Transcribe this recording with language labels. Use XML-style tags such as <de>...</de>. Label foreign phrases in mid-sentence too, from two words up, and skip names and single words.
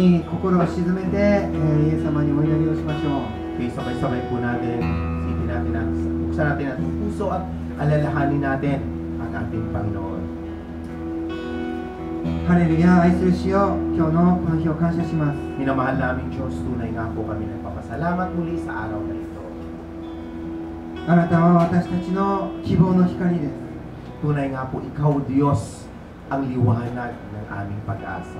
<ja>に心を鎮めて、イエス様にお祈りをしましょう。</ja> <tl>Okay, sabay-sabay po natin, isipin natin na buksan natin ang puso at alalahanin natin ang ating Panginoon.</tl> <ja>ハレルヤ、愛する主よ、今日のこの日を感謝します。</ja> <tl>Minamahal namin Diyos, tunay nga po kami nagpapasalamat muli sa araw na ito.</tl> <ja>あなたは私たちの希望の光です。</ja> <tl>Tunay nga po, Ikaw, Diyos, ang liwanag ng aming pag-asa.</tl>